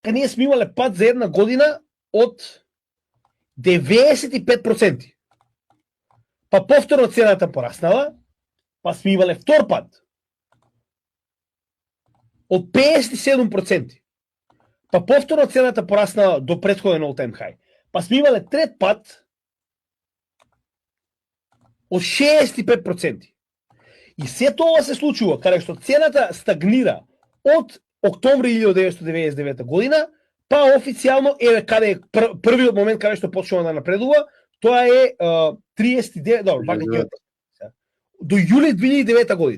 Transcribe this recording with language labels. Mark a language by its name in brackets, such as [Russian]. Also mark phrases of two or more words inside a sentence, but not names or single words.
[Macedonian] ние сме имале пад за една година од 95%. Па повторно цената пораснала, па сме имале втор пад од 57%. Па повторно цената пораснала до претходен [English] all-time high. [Macedonian] Па сме имале трет пад од 65%. И се тоа се случува каде што цената стагнира од октомври 1999 година, па официјално еве каде е првиот момент каде што почнува да напредува, тоа е 39, добро, до јули 2009 година.